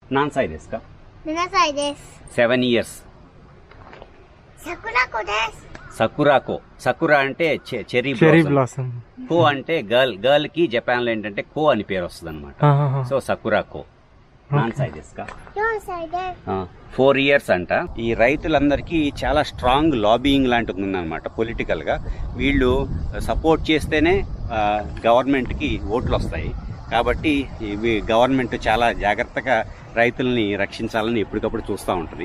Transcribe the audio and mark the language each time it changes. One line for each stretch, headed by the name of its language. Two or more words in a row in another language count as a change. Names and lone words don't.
Japanese: 何歳ですか？ 7歳です。
English: 7 years。
Japanese: 桜子です。
Telugu: సకురాకో. సకురా అంటే
English: cherry blossom.
Telugu: కో అంటే గర్ల్ కి జపాన్ లో ఏంటంటే కో అని పేరు వస్తుంది అనమాట. సో సకురాకో.
Japanese: 何歳ですか？ 4歳です。
English: 4 years అంట.
Telugu: ఈ రైతులందరికీ చాలా
English: strong lobbying
Telugu: లాంటిది ఉందన్నమాట పొలిటికల్ గా. వీళ్ళు సపోర్ట్ చేస్తేనే గవర్నమెంట్ కి ఓట్లు వస్తాయి. కాబట్టి ఇవి గవర్నమెంట్ చాలా జాగ్రత్తగా రైతుల్ని రక్షించాలని ఎప్పటికప్పుడు చూస్తూ ఉంటుంది.